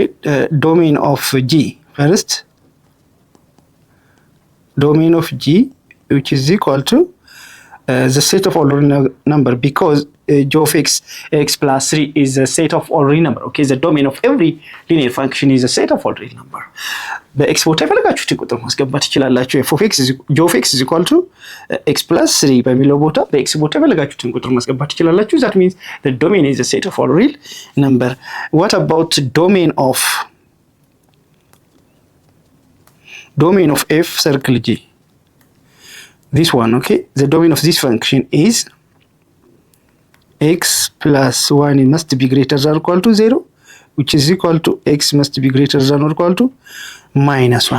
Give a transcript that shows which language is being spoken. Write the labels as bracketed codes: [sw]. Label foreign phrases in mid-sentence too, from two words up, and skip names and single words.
[en] Domain of g first. Domain of g, which is equal to the set of ordinary number, because g of x plus 3 is a set of ordinary number. Okay, the domain of every linear function is a set of ordinary number. [am] በኤክስ ቦታ የፈለጋችሁትን ቁጥር ማስገባት ትችላላችሁ። [en] f of x g of x is equal to x plus 3 [am] በሚለው ቦታ በኤክስ ቦታ የፈለጋችሁትን ቁጥር ማስገባት ትችላላችሁ። [en] that means the domain is a set of ordinary number. What about domain of f circle g? This one, okay, the domain of this function is x plus 1 must be greater than or equal to 0, which is equal to x must be greater than or equal to minus 1.